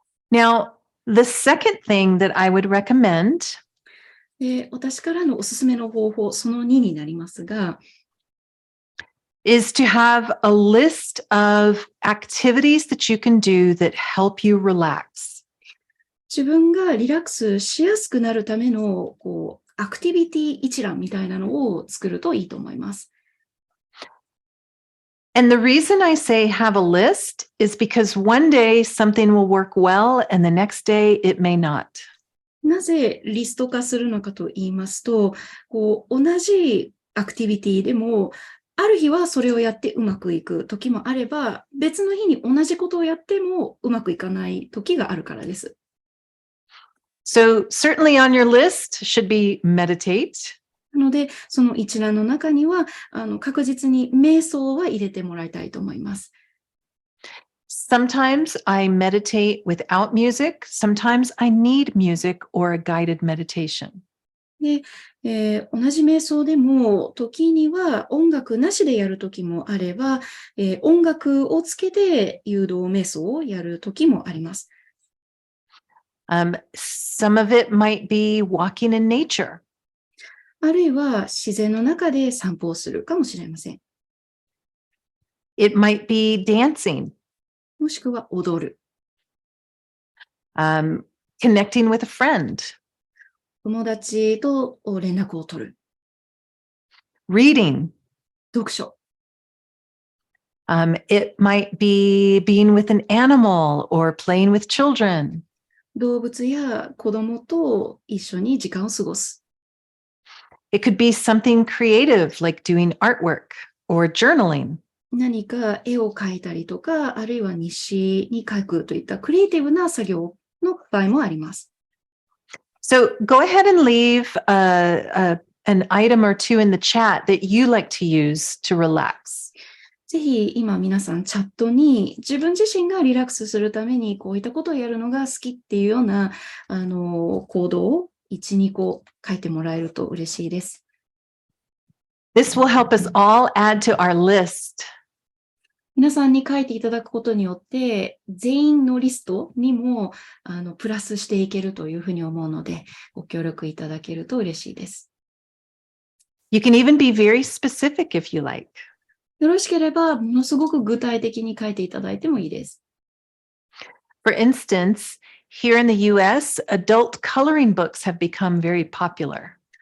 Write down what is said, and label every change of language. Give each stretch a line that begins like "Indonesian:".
English: Now, the second thing that I would recommend
Japanese: 私からのおすすめの方法、その2になりますが、
English: is to have a list of activities that you can do that help you relax.
Japanese: 自分がリラックスしやすくなるためのアクティビティ一覧みたいなのを作るといいと思います。
English: And the reason I say have a list is because one day something will work well and the next day it may not.
Japanese: なぜリスト化するのかと言いますと、同じアクティビティでも、ある日はそれをやってうまくいく時もあれば、別の日に同じことをやってもうまくいかない時があるからです。
English: So certainly on your list should be meditate.
Japanese: なので、その一覧の中には、確実に瞑想は入れてもらいたいと思います。
English: Sometimes I meditate without music. Sometimes I need music or a guided meditation.
Japanese: で、同じ瞑想でも、時には音楽なしでやる時もあれば、音楽をつけて誘導瞑想をやる時もあります。
English: Some of it might be walking in nature.
Japanese: あるいは自然の中で散歩をするかもしれません。
English: It might be dancing.
Japanese: もしくは踊る。
English: Connecting with a friend.
Japanese: 友達と連絡を取る。
English: Reading.
Japanese: 読書。
English: It might be being with an animal or playing with children.
Japanese: 動物や子供と一緒に時間を過ごす。
English: It could be something creative like doing artwork or journaling.
Japanese: 何か絵を描いたりとか、あるいは日誌に書くといったクリエイティブな作業の場合もあります。
English: So go ahead and leave an item or two in the chat that you like to use to relax.
Japanese: ぜひ今皆さんチャットに自分自身がリラックスするためにこういったことをやるのが好きっていうような行動を1、2個書いてもらえると嬉しいです。
English: This will help us all add to our list.
Japanese: 皆さんに書いていただくことによって全員のリストにもプラスしていけるというふうに思うのでご協力いただけると嬉しいです。
English: You can even be very specific if you like.
Japanese: よろしければ、ものすごく具体的に書いていただいてもいいです。
English: For instance, here in the US, adult coloring books have become very popular.